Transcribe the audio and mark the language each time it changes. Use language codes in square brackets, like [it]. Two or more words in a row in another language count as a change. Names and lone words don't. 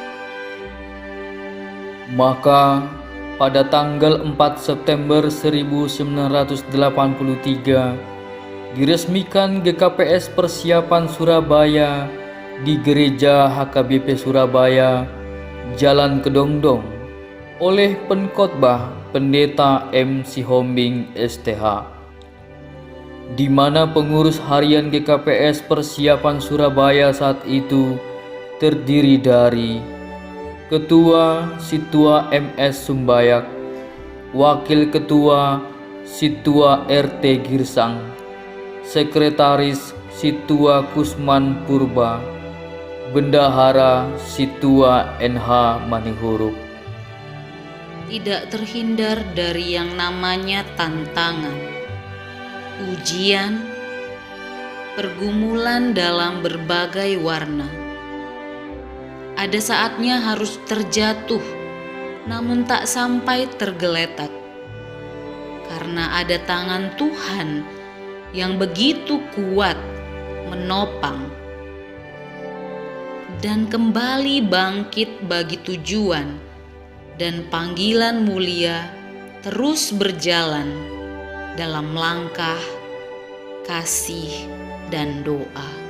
[id] Maka pada tanggal 4 September 1983 diresmikan GKPS Persiapan Surabaya di Gereja HKBP Surabaya, Jalan Kedongdong, oleh Penkhotbah Pendeta M. Sihombing STH, di mana pengurus harian GKPS Persiapan Surabaya saat itu terdiri dari Ketua Situa MS Sumbayak, Wakil Ketua Situa RT Girsang, Sekretaris Situa Kusman Purba, Bendahara Situa NH Manihuruk. Tidak terhindar dari yang namanya tantangan, ujian, pergumulan dalam berbagai warna. Ada saatnya harus terjatuh, namun tak sampai tergeletak, karena ada tangan Tuhan yang begitu kuat menopang dan kembali bangkit bagi tujuan dan panggilan mulia terus berjalan dalam langkah kasih dan doa.